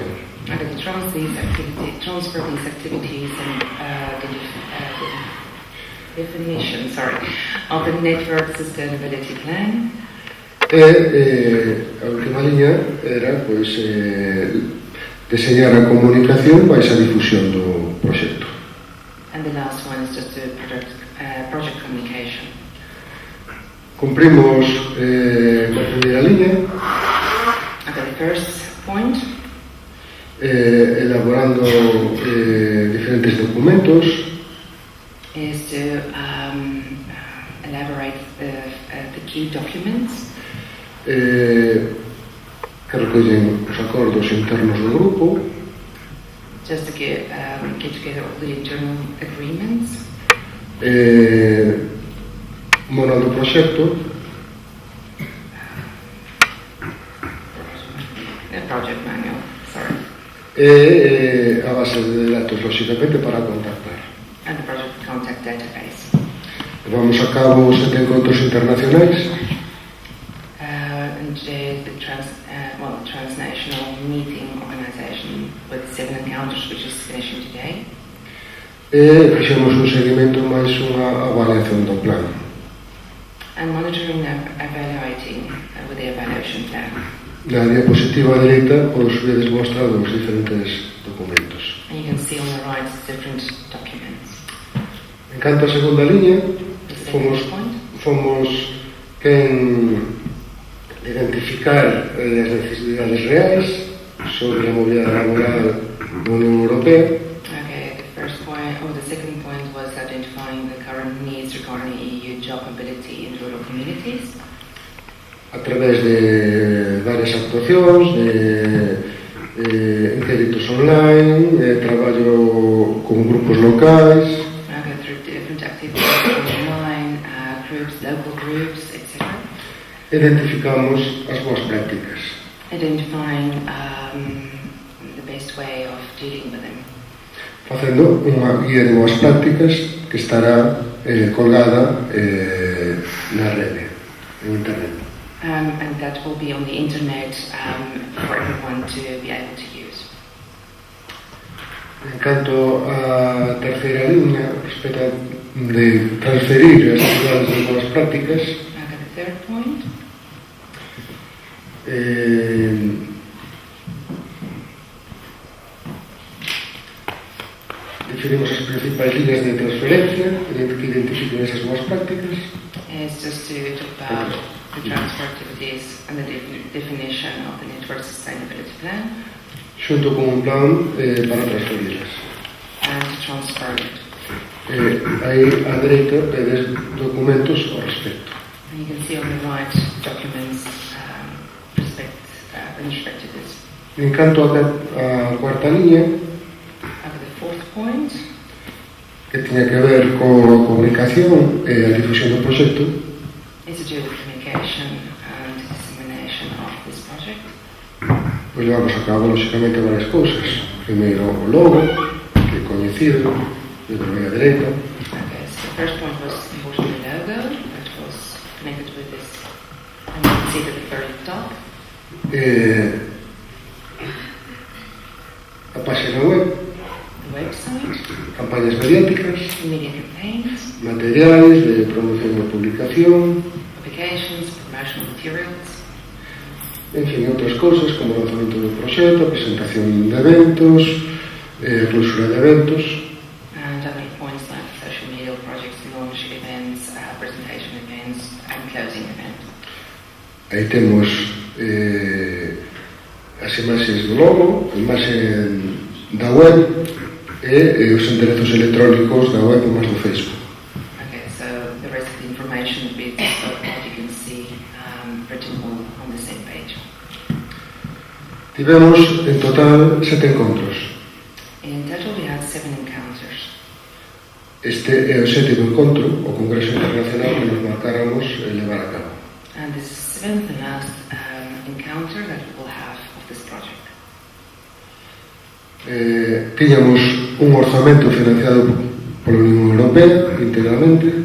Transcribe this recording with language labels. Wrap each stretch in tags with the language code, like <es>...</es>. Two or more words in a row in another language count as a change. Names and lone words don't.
<en>And to transfer these activities and the definition, of the network sustainability plan.</en> <gl>A última liña era, pois, deseñar a comunicación para esa difusión do proxecto.</gl> <en>And the last one is just the project communication.</en> <gl>Cumprimos coa primeira liña.</gl> <en>Okay, the first point.</en> <gl>Elaborando diferentes documentos.</gl> <en>Is to elaborate the key documents.</en> <gl>Que recollen os acordos internos do grupo.</gl> <en>Just to get together all the internal agreements.</en> <gl>Manual do proxecto.</gl> <en>Project manual, sorry.</en> <gl>A base de datos, lógicamente, para contactar.</gl> <en>And the project contact database.</en> <gl>Vamos a cabo 7 encontros internacionais.</gl> <en>And the transnational meeting organization with 7 encounters, which is finishing today.</en> <gl>Fixemos un seguimento máis unha avaliación do plan.</gl> <en>And monitoring and evaluating with the evaluation plan.</en> <gl>Na diapositiva dereita pois vedes mostrados os diferentes documentos.</gl> <en>And you can see on the right different documents.</en> <gl>En canto a segunda liña, fomos quen identificar as necesidades reais sobre a mobilidade laboral da Unión Europea.</gl> <en>Okay, the first point, or the second point was identifying the current needs regarding EU job mobility in rural communities.</en> <gl>A través de varias actuacións, inquéritos online, traballo con grupos locais.</gl> <en>Okay, through different activities online, groups, local groups, etc.</en> <gl>Identificamos as boas prácticas.</gl> <en>Identifying the best way of dealing with them.</en> <gl>Facendo unha guía de boas prácticas que estará colgada na rede, en internet.</gl> <en>And that will be on the internet for everyone to be able to use.</en> <gl>En canto a terceira liña, respecto de transferir as actividades de boas prácticas,</gl> <en>Okay, the third point.</en> <gl>Definimos as principais líneas de transferencia que identifiquen esas boas prácticas.</gl> <en>Is just to talk about the transfer activities and the definition of the Network Sustainability Plan,</en> <gl>xunto con un plan para transferirlas.</gl> <en>and to transfer it.</en> <gl>Aí á dereita vedes documentos ao respecto.</gl> <en>And you can see on the right documents in respect to this.</en> <gl>En canto a cuarta liña,</gl> <en>Over the fourth point,</en> <gl>que tiña que ver coa comunicación e a difusión do proxecto,</gl> <en>is to do with communication and dissemination of this project.</en> <gl>pois levamos a cabo, lóxicamente, varias cousas. Primeiro, o logo, que é coñecido, de a dereita.</gl> <en>Okay, so the first point was unfortunately the logo that was connected with this. And you can see it at the very top.</en> <gl>A página web,</gl> <en>The website,</en> <gl>campañas mediáticas,</gl> <en>media campaigns,</en> <gl>materiais de promoción e publicación,</gl> <en>publications, promotional materials,</en> <gl>en fin, outras cousas como o lanzamento do proxecto, a presentación de eventos, clausura de eventos.</gl> <en>and other points like social media projects, launch events, presentation events, and closing events.</en> <gl>Aí temos as imaxes do logo, a imaxe da web e os enderezos electrónicos da web máis do Facebook.</gl> <en>Okay, so the rest of the information will be so that you can see written all on the same page.</en> <gl>Tivemos en total 7 encontros.</gl> <en>In total, we had 7 encounters.</en> <gl>Este é o 7º encontro, o Congreso Internacional que nos marcáramos levar a cabo.</gl> <en>And this is the 7th and last encounter that we will have of this project.</en> <gl>Tiñamos un orzamento financiado pola Unión Europea integralmente.</gl>